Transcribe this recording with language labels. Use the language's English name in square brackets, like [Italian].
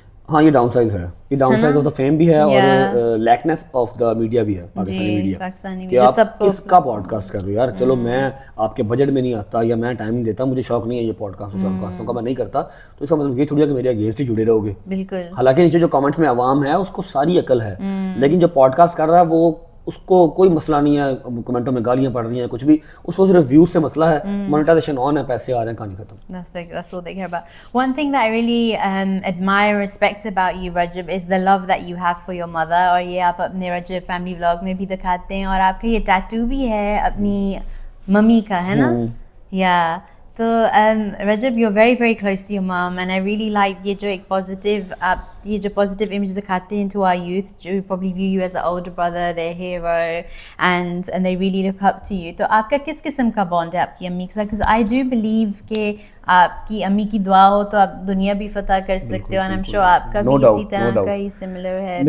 [Urdu] ہاں یہ down side ہے, یہ [English] downside of the fame [Urdu] بھی ہے, اور [English] لیکنیس of the media [Urdu] بھی ہے, پاکستانی میڈیا, کہ آپ کس کا پوڈ کاسٹ کر رہے ہو. یار چلو میں آپ کے بجٹ میں نہیں آتا, یا میں ٹائم نہیں دیتا, مجھے شوق نہیں ہے یہ پوڈ کاسٹوں کا, میں نہیں کرتا, تو اس کا مطلب یہ تھوڑی ہے کہ میرے اگینسٹ ہی جڑے رہو گے. بالکل. حالانکہ نیچے جو کامنٹس میں عوام ہے اس کو ساری عقل ہے, لیکن جو پوڈ کاسٹ کر رہا ہے وہ اس کو کوئی مسئلہ نہیں ہے, کمنٹوں میں گالیاں پڑ رہی ہیں کچھ بھی, اس کو صرف ویوز سے مسئلہ ہے, مونیٹائزیشن آن ہے, پیسے آ رہے ہیں, کہانی ختم. [English] That's what they care about. One thing that I really admire, respect about you, Rajab, is the love that you have for your mother. [Urdu] اور یہ آپ اپنے رجب فیملی ولاگ میں بھی دکھاتے ہیں, اور آپ کا یہ ٹیٹو بھی ہے اپنی ممی کا, ہے نا. [English] یا تو Rajab you very very close to your mom, and I really like [Urdu] یہ جو ایک پازیٹیو آپ یہ جو پازیٹیو امیج دکھاتے ہیں [English] to our youth, [Urdu] جو [English] probably view you as an older brother, their hero, and they really look up to you. [Urdu] تو آپ کا کس قسم کا بانڈ ہے آپ کی امی کے ساتھ؟ [English] because I do believe [Urdu] کہ آپ کی امی کی دعا ہو تو آپ دنیا بھی فتح کر سکتے ہو, [English] and I'm sure [Urdu] آپ کا بھی اسی طرح کا ہی سملر ہے.